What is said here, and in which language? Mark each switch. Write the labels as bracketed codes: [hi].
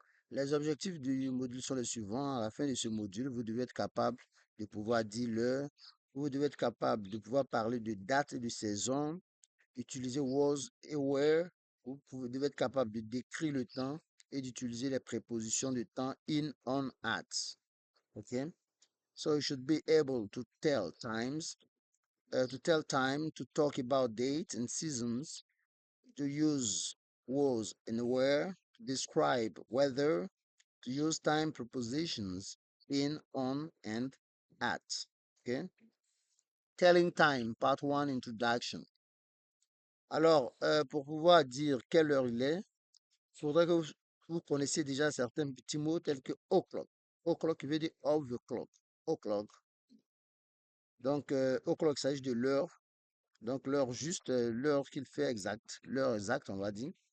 [fr] Les objectifs du module sont les suivants. À la fin de ce module, vous devez être capable de pouvoir dire l'heure, vous devez être capable de pouvoir parler de date et de saison, utiliser was et were, devez être capable de décrire le temps et d'utiliser les prépositions de temps in, on, at. OK? [en] So you should be able to tell times, to tell time, to talk about dates and seasons, to use was and where, to describe weather, to use time prepositions in, on, and at. Okay? Telling time, part one, introduction. [fr] Alors, pour pouvoir dire quelle heure il est, il faudrait que vous connaissiez déjà certains petits mots tels que o'clock. O'clock qui veut dire [en] of the clock. [fr] O'clock. Donc, o'clock, il s'agit de l'heure. Donc, l'heure juste, l'heure qu'il fait exact, l'heure exacte, on va dire.